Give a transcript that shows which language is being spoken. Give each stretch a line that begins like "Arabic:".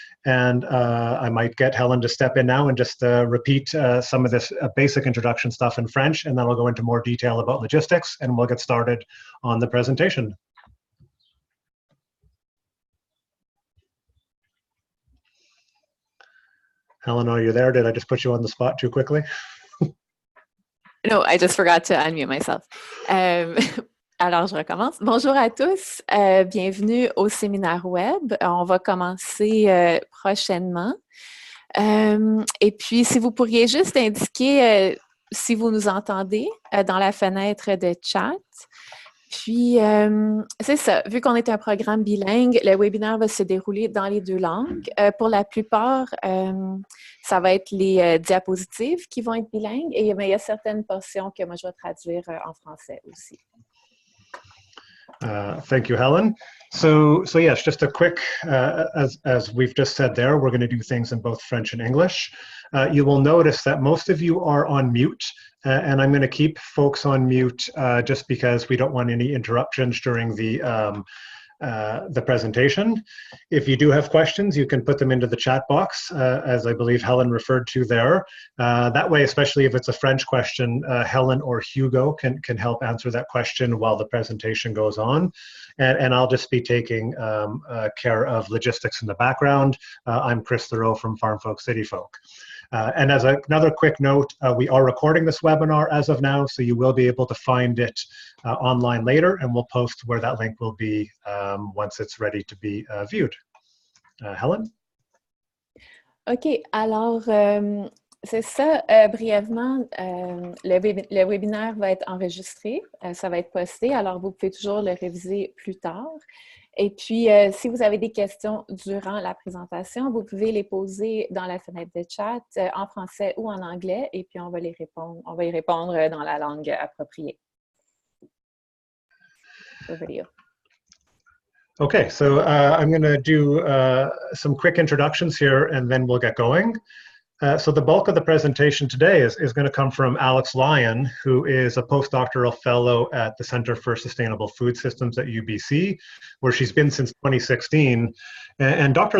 English: And I might get Helen to step in now and just repeat some of this basic introduction stuff in French, and then I'll go into more detail about logistics, and we'll get started on the presentation. Helen, are you there? Did I just put you on the spot too quickly? No, I just forgot to unmute myself.
French: Alors, je recommence. Bonjour à tous, bienvenue au séminaire web. On va commencer prochainement. Et puis, si vous pourriez juste indiquer si vous nous entendez dans la fenêtre de chat. Puis, c'est ça, vu qu'on est un programme bilingue, le webinaire va se dérouler dans les deux langues. Pour la plupart, ça va être les diapositives qui vont être bilingues, et mais il y a certaines portions que moi je vais traduire en français aussi.
English: Thank you, Helen. So yes, just a quick, as we've just said there, we're going to do things in both French and English. You will notice that most of you are on mute, and I'm going to keep folks on mute just because we don't want any interruptions during the presentation. If you do have questions, you can put them into the chat box, as I believe Helen referred to there. That way, especially if it's a French question, Helen or Hugo can help answer that question while the presentation goes on. And I'll just be taking care of logistics in the background. I'm Chris Thoreau from Farm Folk City Folk. And as another quick note, we are recording this webinar as of now, so you will be able to find it online later, and we'll post where that link will be once it's ready to be viewed. Helen?
French: OK, alors, c'est ça, brièvement, le webinaire va être enregistré, ça va être posté, alors vous pouvez toujours le réviser plus tard. Et puis, si vous avez des questions durant la présentation, vous pouvez les poser dans la fenêtre de chat en français ou en anglais, et puis on va y répondre dans la langue appropriée.
English: Video. Okay, so I'm going to do some quick introductions here, and then we'll get going. So the bulk of the presentation today is going to come from Alex Lyon, who is a postdoctoral fellow at the Center for Sustainable Food Systems at UBC, where she's been since 2016. And Dr.